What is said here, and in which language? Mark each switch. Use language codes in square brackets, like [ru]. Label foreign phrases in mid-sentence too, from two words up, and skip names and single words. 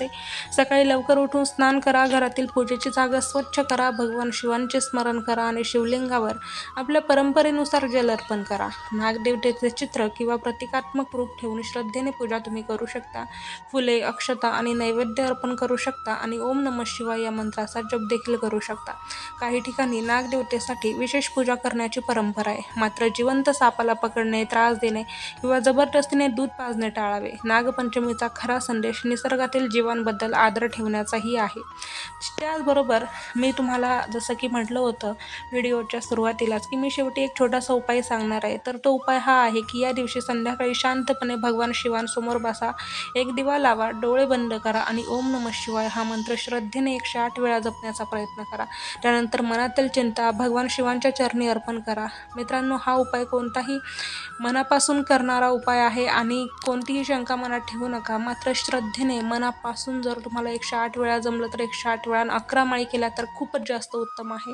[mr] सकाळी लवकर उठून स्नान करा, घरातील पूजेची जागा स्वच्छ करा, भगवान शिवांचे स्मरण करा आणि शिवलिंगावर आपल्या परंपरेनुसार जल अर्पण करा. नागदेवतेचे चित्र किंवा प्रतिकात्मक रूप ठेवून श्रद्धेने पूजा तुम्ही करू शकता. फुले, अक्षता आणि नैवेद्य अर्पण करू शकता आणि [sa] ओम नमः शिवाय [mr] या मंत्राचा जप देखील करू शकता. काही ठिकाणी नागदेवतेसाठी विशेष पूजा करण्याची परंपरा आहे. मात्र जिवंत सापाला पकडणे, त्रास देणे किंवा जबरदस्तीने दूध पाजणे टाळावे. नागपंचमीचा खरा संदेश निसर्गातील जीवांबद्दल आदर ठेवण्याचाही आहे. त्याचबरोबर मी तुम्हाला जसं की म्हटलं होतं व्हिडिओच्या सुरुवातीलाच की मी शेवटी एक छोटासा उपाय सांगणार आहे. तर तो उपाय हा आहे की या दिवशी संध्याकाळी शांतपणे भगवान शिवांसमोर बसा, एक दिवा लावा, डोळे बंद करा आणि [sa] ओम नमः शिवाय [mr] हा मंत्र श्रद्धेने 108 वेळा जपण्याचा प्रयत्न करा. त्यानंतर मनातील चिंता भगवान शिवांच्या चरणी अर्पण करा. मित्रांनो, हा उपाय कोणताही मनापासून करणारा उपाय आहे आणि कोणतीही शंका मनात ठेवू नका. मात्र श्रद्धेने मनापासून जर तुम्हाला 108 वेळा जमलं तर 108 वेळा आणि 11 माळी केल्या तर खूपच जास्त उत्तम आहे.